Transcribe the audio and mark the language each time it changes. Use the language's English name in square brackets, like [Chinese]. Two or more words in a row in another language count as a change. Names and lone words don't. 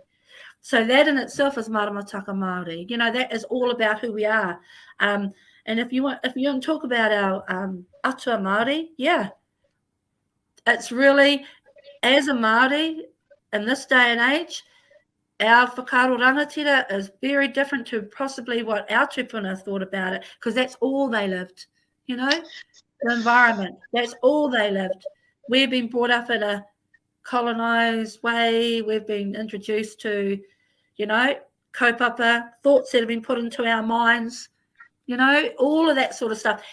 [English] So that in itself is [Māori] Maramataka Māori. [English] That is all about who we are. And if you want to talk about our [Māori] atua Māori, [English] yeah, it's really, as a Māori in this day and age, our [Māori] whakaaro rangatira [English] is very different to possibly what our tupuna thought about it, because that's all they lived, the environment. That's all they lived. We've been brought up in a colonised way. We've been introduced to, kaupapa, thoughts that have been put into our minds, all of that sort of stuff.